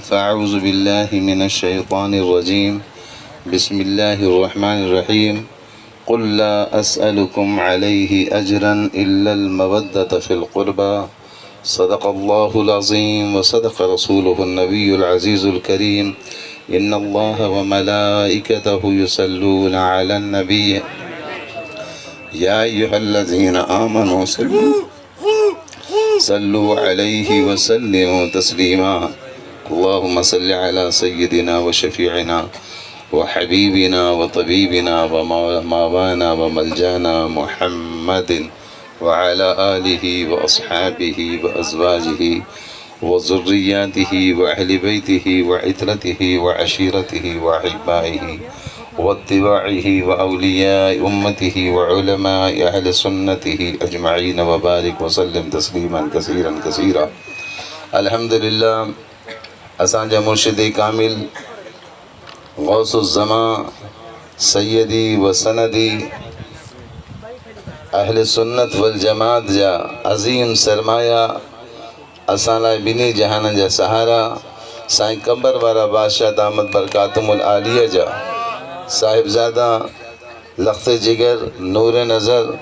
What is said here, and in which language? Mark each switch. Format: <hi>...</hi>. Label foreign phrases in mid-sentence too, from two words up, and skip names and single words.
<ar>فأعوذ بالله من الشيطان الرجيم بسم الله الرحمن الرحيم قل لا أسألكم عليه أجرا إلا المودة في القربى صدق الله العظيم وصدق رسوله النبي العزيز الكريم إن الله وملائكته يصلون على النبي يا أيها الذين آمنوا صلوا عليه وسلموا تسليما اللهم صل على سيدنا وشفيعنا وحبيبنا وطبيبنا ومولانا وملجانا محمد وعلى آله وأصحابه وأزواجه وذرياته وأهل بيته وعترته وعشيرته وأحبائه واتباعه وأولياء أمته وعلماء أهل سنته أجمعين وبارك وسلم تسليما كثيرا كثيرا. الحمد لله.</ar> <sd>असांजा मुर्शिद कामिल गौसुज़्ज़मा</sd> <ar>सैयदी व सनदी</ar> <sd>अहले सुन्नत वल जमात जा अज़ीम सरमाया असां लाइ ॿिन्ही जहान जा सहारा साईं कंबर वारा बादशाह</sd> <ar>दामद बरकातुमुल आलिया</ar> <sd>जा साहिबज़ादा लख़्त जिगर नूर नज़र</sd>